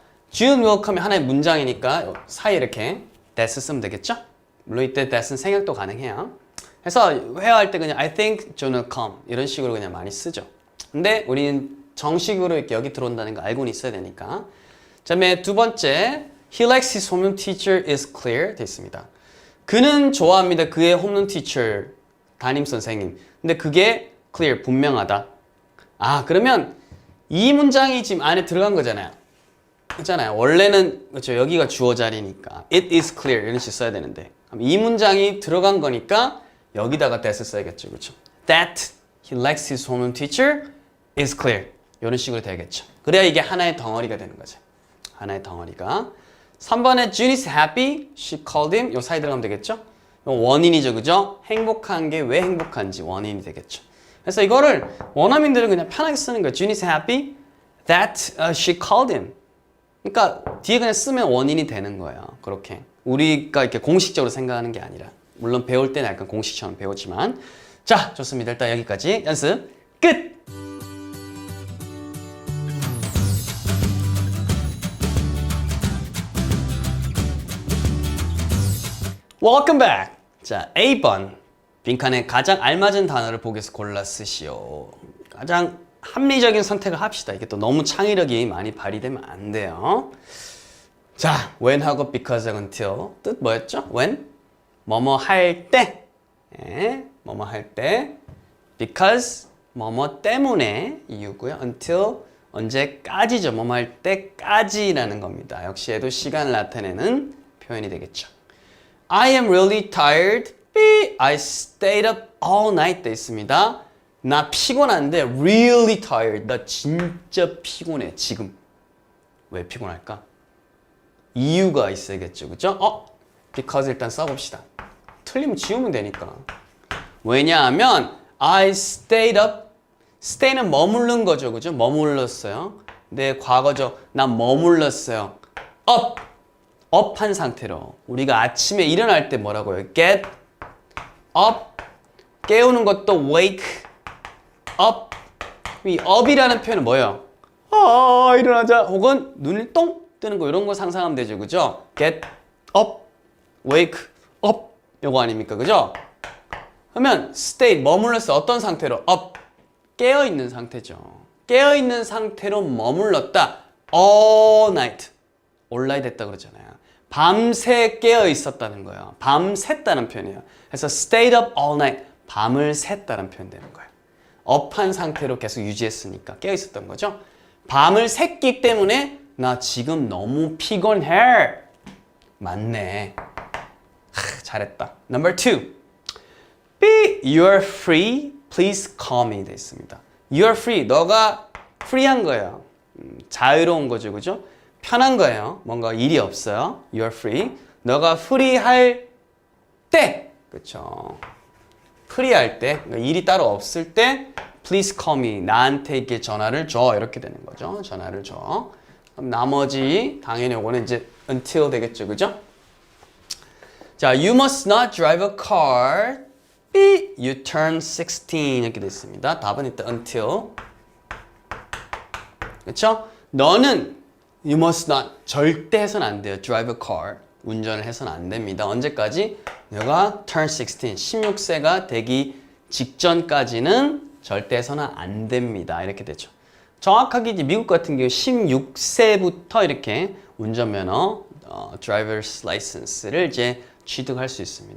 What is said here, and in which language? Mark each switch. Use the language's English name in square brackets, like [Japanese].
[English] June will come [Korean] 이 하나의 문장이니까 사이에 이렇게 that 쓰면 되겠죠? 물론 이때 that은 생략도 가능해요. 그래서 회화할 때 그냥 [English] I think June will come [Korean] 이런 식으로 그냥 많이 쓰죠. 근데 우리는 정식으로 이렇게 여기 들어온다는 거 알고는 있어야 되니까. [English] 자, [Korean] 두 번째, [English] he likes his homeroom teacher is clear [Korean] 돼 있습니다. 그는 좋아합니다. 그의 홈런 teacher 담임 선생님. 근데 그게 clear 분명하다. 그러면 이 문장이 지금 안에 들어간 거잖아요. 있잖아요. 원래는 그렇죠. 여기가 주어 자리니까 [English] it is clear [Korean] 이런 식으로 써야 되는데 그럼 이 문장이 들어간 거니까 여기다가 that을 써야겠죠. 그렇죠? [English] That he likes his homeroom teacher is clear. [Korean] 이런 식으로 돼야겠죠. 그래야 이게 하나의 덩어리가 되는 거죠. 하나의 덩어리가. [English] 3번에 June is happy. She called him. [Korean] 요 사이 들어가면 되겠죠? 요 원인이죠. 그죠? 행복한 게 왜 행복한지 원인이 되겠죠. 그래서 이거를 원어민들은 그냥 편하게 쓰는 거예요. [English] June is happy that she called him. [Korean] 그러니까 뒤에 그냥 쓰면 원인이 되는 거예요. 그렇게. 우리가 이렇게 공식적으로 생각하는 게 아니라. 물론 배울 때는 약간 공식처럼 배우지만. 자, 좋습니다. 일단 여기까지 연습 끝! [English] Welcome back. [Korean] 자, A번. 빈칸에 가장 알맞은 단어를 보기에서 골라 쓰시오. 가장 합리적인 선택을 합시다. 이게 또 너무 창의력이 많이 발휘되면 안 돼요. 자, when하고 because하고 until. 뜻 뭐였죠? when? 뭐뭐 할 때. 예, 뭐뭐 할 때. because 뭐뭐 때문에 이유고요. until 언제까지죠. 뭐뭐 할 때까지라는 겁니다. 역시 얘도 시간을 나타내는 표현이 되겠죠. [English] I am really tired. I stayed up all night [Korean] 돼 있습니다. 나 피곤한데 really tired. 나 진짜 피곤해. 지금. 왜 피곤할까? 이유가 있어야겠죠. 그죠? because 일단 써봅시다. 틀리면 지우면 되니까. 왜냐하면 [English] I stayed up. [Korean] stay는 머무른 거죠. 그죠? 머물렀어요. 네, 과거죠. 난 머물렀어요. up. 업한 상태로 우리가 아침에 일어날 때 뭐라고요? [English] get up [Korean] 깨우는 것도 [English] wake up [Korean] 이 up이라는 표현은 뭐예요? 일어나자 혹은 눈을 똥 뜨는 거 이런 거 상상하면 되죠. 그죠? [English] get up wake up [Korean] 요거 아닙니까? 그죠? 그러면 stay 머물렀어 어떤 상태로? up 깨어있는 상태죠. 깨어있는 상태로 머물렀다 [English] all night all night [Korean] 됐다 그러잖아요. 밤새 깨어 있었다는 거예요. 밤샜다는 표현이에요. 그래서 [English] stayed up all night. [Korean] 밤을 샜다는 표현 되는 거예요. 업한 상태로 계속 유지했으니까 깨어 있었던 거죠. 밤을 샜기 때문에 나 지금 너무 피곤해. 맞네. 잘했다. [English] Number 2. B. You're free. Please call me. 돼 있습니다. You're free. [Korean] 너가 free한 거예요. 자유로운 거죠. 그죠? 편한 거예요. 뭔가 일이 없어요. [English] You're free. [Korean] 너가 free할 때, 그렇죠? free할 때, 그러니까 일이 따로 없을 때, [English] please call me. [Korean] 나한테 이렇게 전화를 줘. 이렇게 되는 거죠. 전화를 줘. 그럼 나머지 당연히 이거는 이제 until 되겠죠, 그죠? [English] 자, you must not drive a car. B. You turn 16 [Korean] 이렇게 됐습니다. 답은 일단 until. 그렇죠? 너는 [English] You must not. [Korean] 절대 해서는 안 돼요. [English] Drive a car. [Korean] 운전을 해서는 안 됩니다. 언제까지? 내가 turn 16. 16세가 되기 직전까지는 절대 해서는 안 됩니다. 이렇게 되죠. 정확하게 이제 미국 같은 경우 16세부터 이렇게 운전면허, driver's license를 이제 취득할 수 있습니다.